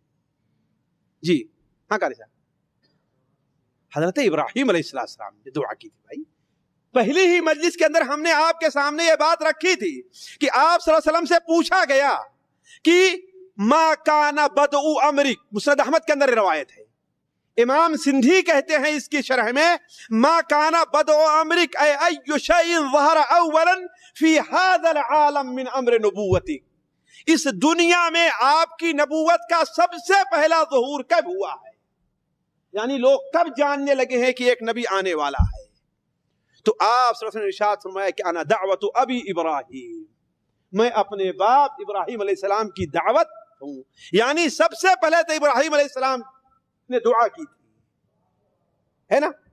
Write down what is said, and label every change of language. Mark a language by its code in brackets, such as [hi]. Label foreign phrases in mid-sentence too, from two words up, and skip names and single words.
[ur] جی ہاں قاری صاحب، حضرت ابراہیم [ar] علیہ السلام [ur] نے دعا کی تھی بھائی، پہلی ہی مجلس کے اندر ہم نے آپ کے سامنے یہ بات رکھی تھی کہ آپ [ar] صلی اللہ علیہ وسلم [ur] سے پوچھا گیا کہ [ar] ما کان بدء امرک، [ur] مسند احمد کے اندر روایت ہے، امام سندھی کہتے ہیں اس کی شرح میں [ar] ما کان بدء امرک ای ای شیء ظہر اولا فی هذا العالم من امر نبوتی، [ur] اس دنیا میں آپ کی نبوت کا سب سے پہلا ظہور کب ہوا ہے، یعنی لوگ کب جاننے لگے ہیں کہ ایک نبی آنے والا ہے؟ تو آپ [ar] صلی اللہ علیہ وسلم [ur] نے ارشاد فرمایا کہ [ar] انا دعوت ابی ابراہیم، [ur] میں اپنے باپ ابراہیم [ar] علیہ السلام [ur] کی دعوت ہوں، یعنی سب سے پہلے تو ابراہیم [ar] علیہ السلام [ur] نے دعا کی تھی، ہے نا؟